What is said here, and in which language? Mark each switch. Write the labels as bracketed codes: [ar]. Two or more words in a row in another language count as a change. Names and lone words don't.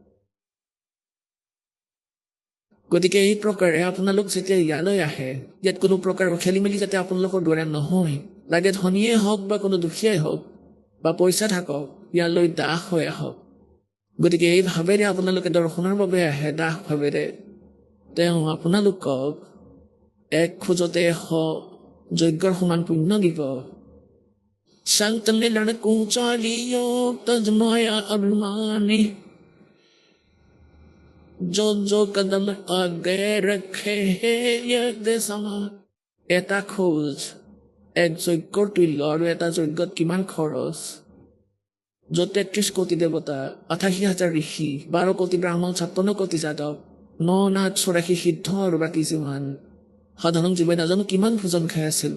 [as] গতিকে এই প্ৰকাৰে আপোনালোক যেতিয়া ইয়ালৈ আহে, ইয়াত কোনো প্ৰকাৰৰ খেলি মেলি যাতে আপোনালোকৰ দ্বাৰা নহয়, লাগে ধনীয়ে হওক বা কোনো দুখীয়াই হওক বা পইচা থাকক, ইয়ালৈ দাস হৈ আহক। গতিকে এই ভাৱেৰে আপোনালোকে দৰ্শনৰ বাবে আহে, দাস ভাৱেৰে, তেওঁ আপোনালোকক এক খোজতে 100 যজ্ঞৰ সমান পুণ্য দিব। [hi] संत मिलन को चालियो तजमाया अभिमानी जो कदम आगे रखे यज्ञ समान। [as] এটা খোজ এক যজ্ঞৰ তুল্য, আৰু এটা যজ্ঞত কিমান খৰচ, য'ত 33 কোটি দেৱতা, 88,000 ঋষি, 12 কোটি ব্ৰাহ্মণ, 56 কোটি যাদৱ, 9,84 সিদ্ধ আৰু বাকী যিমান সাধাৰণ জীৱই নাজানো কিমান ভোজন খাই আছিল।